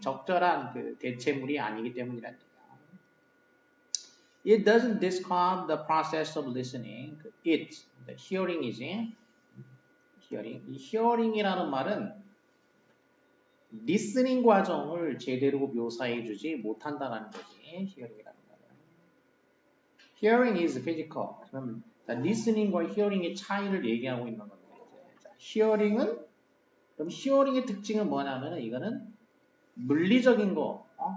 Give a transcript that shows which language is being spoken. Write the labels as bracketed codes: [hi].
[ko] 적절한 그 대체물이 아니기 때문이란 얘기야. [en] It doesn't describe the process of listening. It, the hearing이지. hearing. [ko] 이 hearing이라는 말은 listening 과정을 제대로 묘사해주지 못한다는 거지. hearing이라는 말은. [en] Hearing is physical. [ko] 그러면 listening과 hearing의 차이를 얘기하고 있는 건데, hearing은 그럼 hearing의 특징은 뭐냐면은 이거는 물리적인 거.